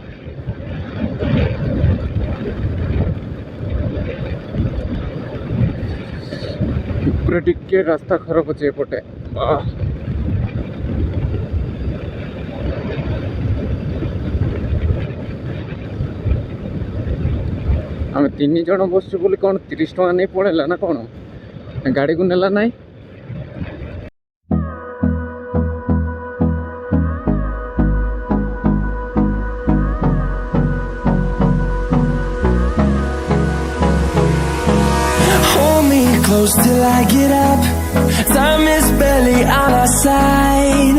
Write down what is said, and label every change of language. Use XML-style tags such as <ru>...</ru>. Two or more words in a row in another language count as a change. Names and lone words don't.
<or>ଉପରେ ଟିକେ ରାସ୍ତା ଖରାପ ଅଛି ଏପଟେ। ଆମେ 3 ଜଣ ବସୁଛୁ ବୋଲି କ'ଣ 30 ଟଙ୍କା ନେଇ ପଳେଇଲା ନା କ'ଣ? ଗାଡ଼ିକୁ ନେଲା ନାହିଁ।</or> <en>Hold me close till I get up. Time is barely on our side.</en>